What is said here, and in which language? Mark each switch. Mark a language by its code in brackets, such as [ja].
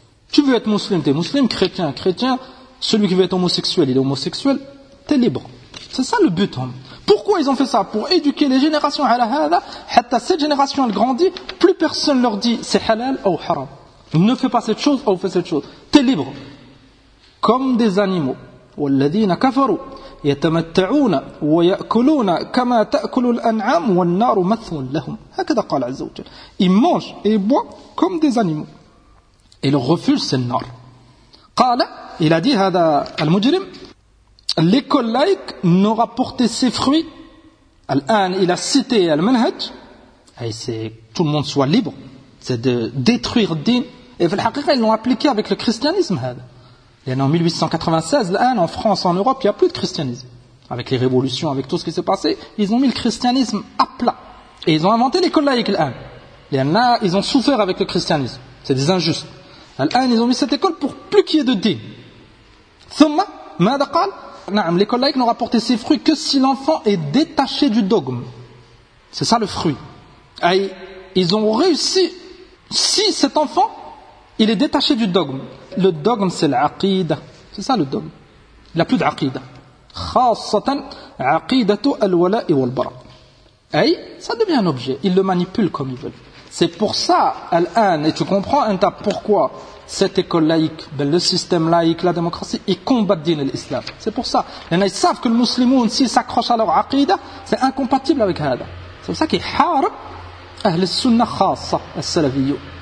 [fr] Tu veux être musulman, t'es musulman, chrétien, chrétien. Celui qui veut être homosexuel, il est homosexuel. T'es libre. C'est ça le but. Hein. Pourquoi ils ont fait ça? Pour éduquer les générations à la hada. Hatta cette génération, elle grandit. Plus personne leur dit c'est halal ou haram. Ne fais pas cette chose ou fais cette chose. T'es libre. Comme des animaux. [ar] والذين كفروا يتمتعون ويأكلون كما تأكل الأنعام والنار مثوى لهم. هكذا قال عز وجل. [fr] Ils mangent et boivent comme des animaux. Et leur refuge c'est le nar. قال, il a dit [ar] هذا المجرم, [fr] L'école laïque n'aura porté ses fruits, Al-An, il a cité Al-Manhaj, et c'est tout le monde soit libre, c'est de détruire din. Et ils l'ont appliqué avec le christianisme. Et en 1896, Al-An, en France, en Europe, il n'y a plus de christianisme. Avec les révolutions, avec tout ce qui s'est passé, ils ont mis le christianisme à plat. Et ils ont inventé l'école laïque, Al-An. Et là, ils ont souffert avec le christianisme. C'est des injustes. Al-An, ils ont mis cette école pour plus qu'il y ait de din. [ar] Thumma, ماذا قال ? [fr] Non, l'école laïque n'aura porté ses fruits que si l'enfant est détaché du dogme. C'est ça le fruit. Et ils ont réussi si cet enfant, il est détaché du dogme. Le dogme, c'est l'aqida. C'est ça le dogme. Il n'a plus d'aqida. [ar] خاصةً عقيدته الولاء والبراء. [fr] Et ça devient un objet. Il le manipule comme il veut. C'est pour ça, Al-An, et tu comprends, Anta, pourquoi cette école laïque, ben le système laïque, la démocratie, ils combattent din l'islam. C'est pour ça. Ils savent que le musulman, s'il s'accroche à leur aqidah, c'est incompatible avec hada. C'est pour ça qu'il [ar] harab ahl sunna khassa al-salafiyyu.